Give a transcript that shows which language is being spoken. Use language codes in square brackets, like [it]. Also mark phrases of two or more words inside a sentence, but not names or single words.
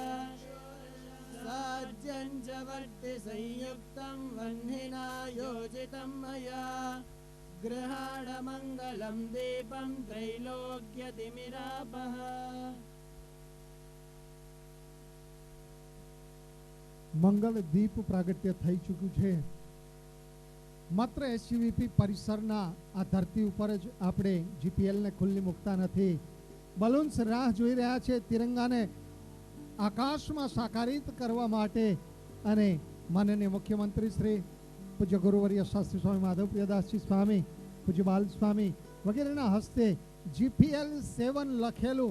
[sa] साध्यं च वर्ति संयुक्तं वह्निना योजितं मया गृहाण मङ्गलं दीपं त्रैलोक्यतिमिरापः. [gu] મંગલ દીપ પ્રાગટ્ય થઈ ચૂક્યું છે. માત્ર એસયુવીપી પરિસરના આ ધરતી ઉપર જ આપણે જીપીએલને ખુલ્લી મૂકતા નથી. બલૂન્સ રાહ જોઈ રહ્યા છે તિરંગાને આકાશમાં સાકારિત કરવા માટે અને માનનીય મુખ્યમંત્રી શ્રી પૂજ્ય ગુરુવર્ય શાસ્ત્રી સ્વામી માધવપ્રિયદાસજી સ્વામી, પૂજ્ય બાલ સ્વામી વગેરેના હસ્તે જીપીએલ 7 લખેલું.